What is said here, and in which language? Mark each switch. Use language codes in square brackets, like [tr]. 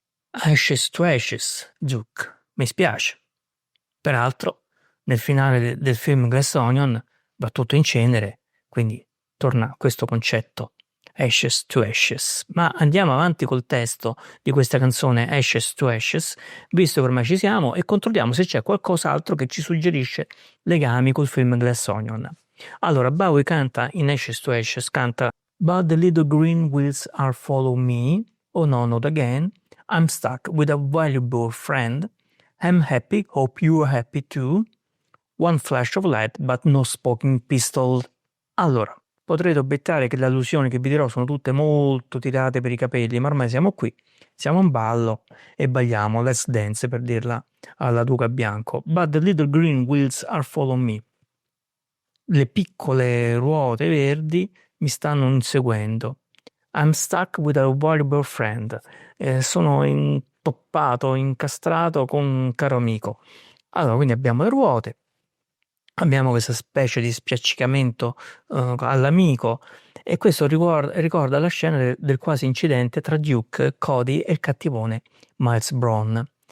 [it] Ashes to Ashes, Duke, mi spiace. Peraltro nel finale del film Glass Onion va tutto in cenere, quindi torna questo concetto Ashes to Ashes. Ma andiamo avanti col testo di questa canzone Ashes to Ashes, visto che ormai ci siamo, e controlliamo se c'è qualcos'altro che ci suggerisce legami col film Glass Onion. Allora, Bowie canta in Ashes to Ashes, canta But the little green wheels are follow me, oh no, not again, I'm stuck with a valuable friend, I'm happy, hope you're happy too, one flash of light but no smoking pistol. Allora, potrete obiettare che le allusioni che vi dirò sono tutte molto tirate per i capelli, ma ormai siamo qui, siamo in ballo e balliamo Let's Dance, per dirla alla Duca Bianco. [en] But the little green wheels are follow me. [it] Le piccole ruote verdi mi stanno inseguendo. [en] I'm stuck with a valuable friend. [it] Sono intoppato, incastrato con un caro amico. Allora, quindi abbiamo le ruote. Abbiamo questa specie di spiaccicamento all'amico e questo ricorda la scena del quasi incidente tra Duke, Cody e il cattivone Miles Brown.